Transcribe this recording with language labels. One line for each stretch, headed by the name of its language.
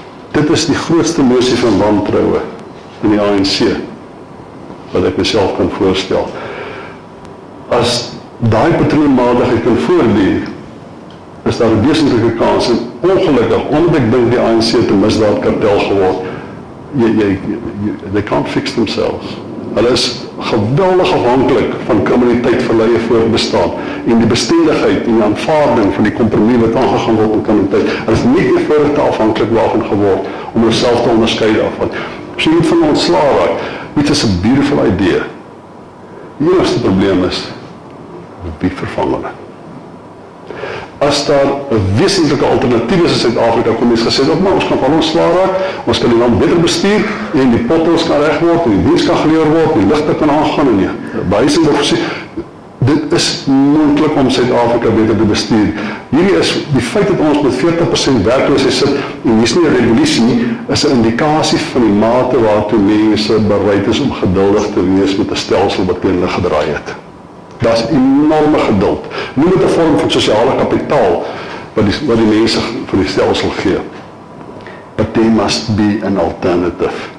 Afrikaans: Dit is die grootste mosie van wantroue in die ANC wat ek myself kan voorstel. As daai patroonmatigheid kan voortduur, is daar 'n wesentlike kans, en ongelukkig, omdat ek dink die ANC het 'n misdaadkartel geword,
English: they can't fix themselves.
Afrikaans: Hulle is geweldig afhanklik van kriminaliteit vir hulle voortbestaan en die bestendigheid en die aanvaarding van die kompromie wat aangegaan word met kriminaliteit. Hulle is nie eenvoudig te afhanklik daarvan geword om hulself te onderskei daarvan. As jy moet van ontslae raak, dit is 'n beautiful idea. Die enigste probleem is, wie vervang hulle? As daar 'n wesentlike alternatief is in Suid-Afrika, kom mens gesê, maar ons kan van ontslae raak, ons kan die land beter bestuur, en die potholes kan reg word, en die diens kan geleer word, en die ligte kan aangaan, en die behuising word voorsien. Dit is moontlik om Suid-Afrika beter te bestuur. Hierdie is, die feit dat ons met 40% werkloosheid sit, en dis nie 'n revolusie nie, is 'n indikasie van die mate waartoe mense bereid is om geduldig te wees met 'n stelsel wat teen hulle gedraai het. Daar is enorme geduld. Noem dit 'n vorm van sosiale kapitaal wat die mense van die stelsel gee.
English: But there must be an alternative.